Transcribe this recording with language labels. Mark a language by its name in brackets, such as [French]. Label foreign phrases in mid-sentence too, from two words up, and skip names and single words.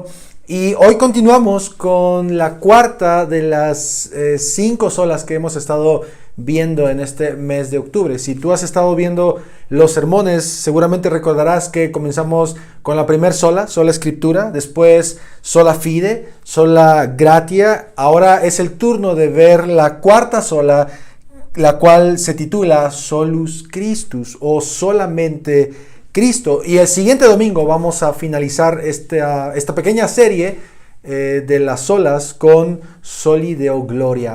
[Spanish] Y hoy continuamos con la cuarta de las 5 solas que hemos estado viendo en este mes de octubre. Si tú has estado viendo los sermones, seguramente recordarás que comenzamos con la primera sola escritura, después [Latin] sola fide, sola gratia. [Spanish] Ahora es el turno de ver la cuarta sola, la cual se titula [Latin] Solus Christus [Spanish] o solamente Cristo. Y el siguiente domingo vamos a finalizar esta pequeña serie de las solas con [Latin] Soli Deo Gloria.